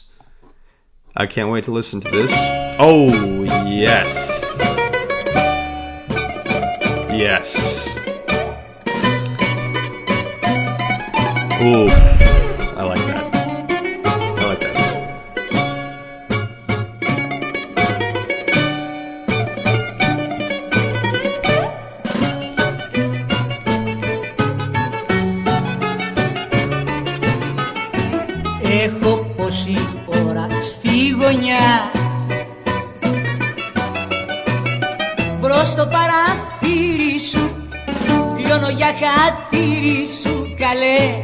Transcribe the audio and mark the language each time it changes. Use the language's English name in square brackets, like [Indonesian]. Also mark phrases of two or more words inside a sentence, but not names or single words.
[English] I can't wait to listen to this. Oh, yes. Yes. Ooh, I like that. I like that. [Greek] Έχω πόση ώρα στη γωνιά, μπρος στο παραθύρι σου, λιώνω για χατήρι σου καλέ.